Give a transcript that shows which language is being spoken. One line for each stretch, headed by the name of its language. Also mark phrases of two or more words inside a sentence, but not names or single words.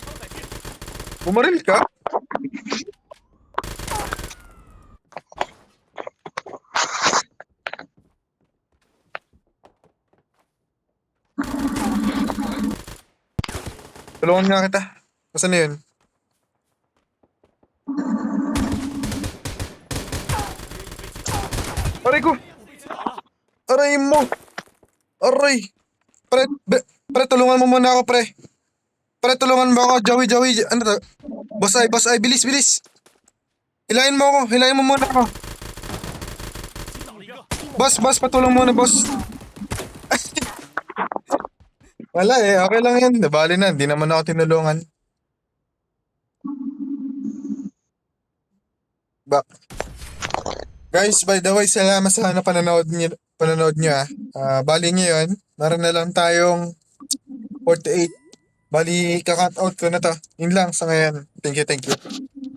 Filipino: Bumaril ka? Tulungan nga kita. Nasaan na yun? Aray ko!
Chinese: 我被击倒了。
Filipino: Aray mo! Aray! Pre, tulungan mo muna ako, pre. Pre, tulungan mo ako. Joey. Ano to? Boss ay, bilis. Hilahin mo muna ako.
Chinese: 击倒了一个。
Filipino: Boss, patulong muna, boss. Wala eh, okay lang yan. Nabali na, hindi naman ako tinulungan. Ba. Guys,
English: by the way,
Filipino: salamat sa panonood niyo ah. Bali ngayon, meron na lang tayong 48. Bali, ka-cut out ko na to. Yun lang sa ngayon.
English: Thank you.